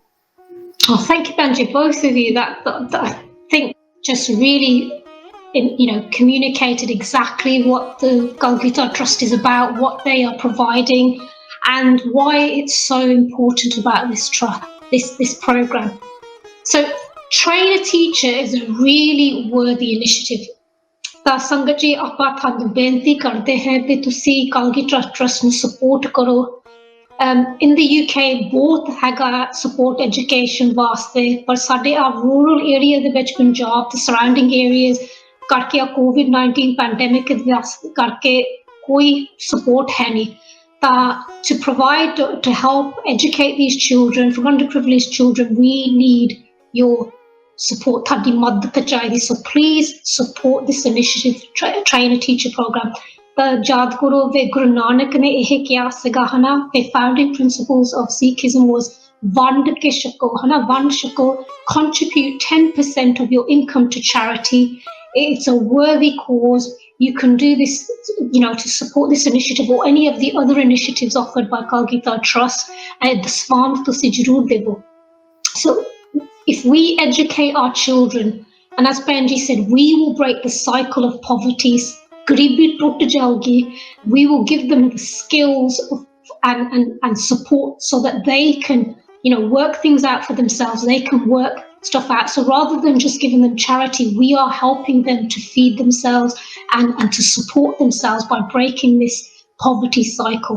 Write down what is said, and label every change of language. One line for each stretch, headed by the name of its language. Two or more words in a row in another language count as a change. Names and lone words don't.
English: Oh, thank you, Benji, both of you. That I think just really communicated exactly what the Galgitar Trust is about, what they are providing, and why it's so important about this program. So, train a teacher is a really worthy initiative.
Punjabi: ਤਾਂ ਸੰਗਤ ਜੀ, ਆਪਾਂ ਤੁਹਾਨੂੰ ਬੇਨਤੀ ਕਰਦੇ ਹਾਂ ਕਿ ਤੁਸੀਂ Galgitar Trust ਨੂੰ ਸਪੋਰਟ ਕਰੋ.
English: In the UK
Punjabi: ਬਹੁਤ ਹੈਗਾ
English: support education
Punjabi: ਵਾਸਤੇ, ਪਰ ਸਾਡੇ
English: rural area
Punjabi: ਦੇ ਵਿੱਚ, ਪੰਜਾਬ ਤੇ
English: surrounding areas
Punjabi: ਕਰਕੇ
English: COVID-19 pandemic
Punjabi: ਕਰਕੇ ਕੋਈ support ਹੈ ਨਹੀਂ.
English: To provide, to help educate these children, from underprivileged children, we need your support.
Punjabi: ਤੁਹਾਡੀ ਮਦਦ ਚਾਹੀਦੀ.
English: So please support this initiative, train a teacher program.
Punjabi: ਤਾਂ ਯਾਦ ਕਰੋ ਵੀ ਗੁਰੂ ਨਾਨਕ ਨੇ ਇਹ ਕਿਹਾ ਸੀਗਾ ਹਨਾ, ਕਿ
English: founding principles of Sikhism was
Punjabi: ਵੰਡ ਕੇ ਛਕੋ ਹਨਾ, ਵੰਡ ਛਕੋ,
English: contribute 10% of your income to charity. It's a worthy cause. You can do this, to support this initiative or any of the other initiatives offered by Galgitar Trust. The swan
Punjabi: ਤੁਸੀਂ ਜ਼ਰੂਰ ਦੇਵੋ.
English: So if we educate our children, and as Benji said, we will break the cycle of poverty.
Punjabi: Garibi ਟੁੱਟ ਜਾਊਗੀ.
English: We will give them the skills and support so that they can, work things out for themselves. They can work stuff out. So rather than just giving them charity, we are helping them to feed themselves and to support themselves by breaking this poverty cycle.